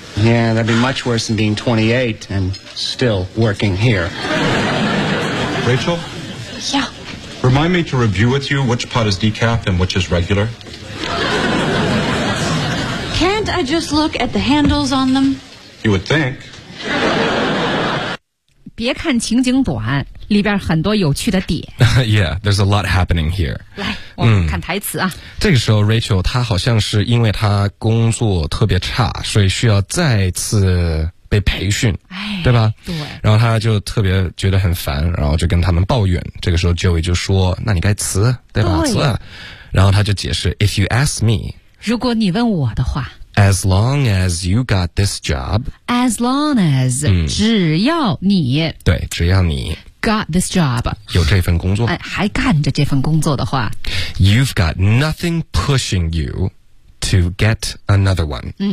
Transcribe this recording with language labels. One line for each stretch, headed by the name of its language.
English: Yeah, that'd be much worse than being 28 and still working here. Rachel? Yeah? Remind me to review with you which pot is decaf and which is regular. Can't I just look at the handles on them? You would think.
Chinese: 别看情景短，里边很多有趣的点。
English: Yeah, there's a lot happening here.
Chinese: 来，我们看台词啊。这个时候 ，Rachel 她好像是因为她工作特别差，所以需要再次被培训，哎，对吧？对。然后她就特别觉得很烦，然后就跟他们抱怨。这个时候 ，Joey 就说：“那你该辞，对吧？辞。” 然后他就解释 ：
English: “If you ask me，
Chinese: 如果你问我的话。”
English: As long as you got this job. As long as,、
Chinese: 只要你。对，只要你。
English: Got this job.
Chinese: 有这份工作。哎，还干着这份工作的话。
English: You've got nothing pushing you to get another one.